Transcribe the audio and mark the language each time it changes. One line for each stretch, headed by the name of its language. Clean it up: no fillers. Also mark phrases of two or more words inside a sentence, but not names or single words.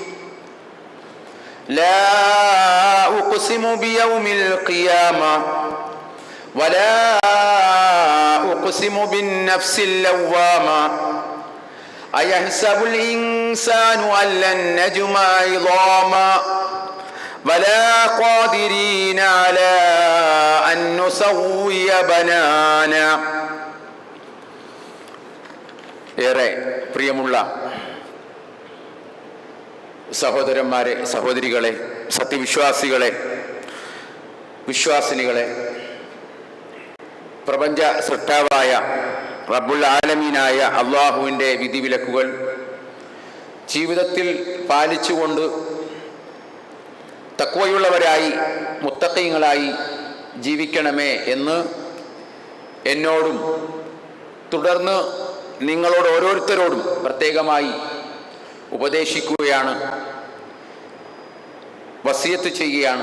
Arabic: لا أقسم بيوم القيامة ولا أقسم بالنفس اللوامة أيحسب الإنسان أن لن نجمع عظاما ولا قادرين على أن نسوي بنانا.
Malayalam: ഏറെ പ്രിയമുള്ള സഹോദരന്മാരെ, സഹോദരികളെ, സത്യവിശ്വാസികളെ, വിശ്വാസിനികളെ, പ്രപഞ്ച സൃഷ്ടാവായ
Arabic: رب العالمين
Malayalam: അള്ളാഹുവിൻ്റെ വിധിവിലക്കുകൾ ജീവിതത്തിൽ പാലിച്ചുകൊണ്ട് തഖ്വയുള്ളവരായി മുത്തഖീങ്ങളായി ജീവിക്കണമേ എന്ന് എന്നോടും തുടർന്ന് നിങ്ങളോട് ഓരോരുത്തരോടും പ്രത്യേകമായി ഉപദേശിക്കുകയാണ്, വസിയത്ത് ചെയ്യുകയാണ്.